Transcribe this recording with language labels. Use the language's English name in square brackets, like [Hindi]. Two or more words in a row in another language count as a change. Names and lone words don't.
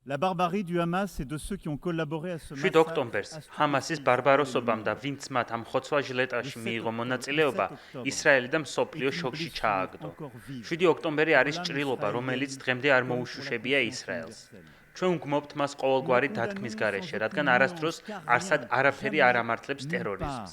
[French] La barbarie du Hamas et de ceux qui ont collaboré à ce 7 massacre. [Georgian] ოქტომბერს ჰამასის ბარბაროსობამ და ვინც მათ ამ ხოცვა ჟილეტაში მიიღო მონაწილეობა, ისრაელი და მსოფლიო შოკში ჩააგდო. 7 ოქტომბერი არის ჭრილობა, რომელიც დღემდე არ მოუშუშებია ისრაელს. ჩვენ ვგმობთ მას ყოველგვარი დათქმის გარეშე, რადგან არასდროს არსად არაფერი არ ამართლებს ტერორიზმს.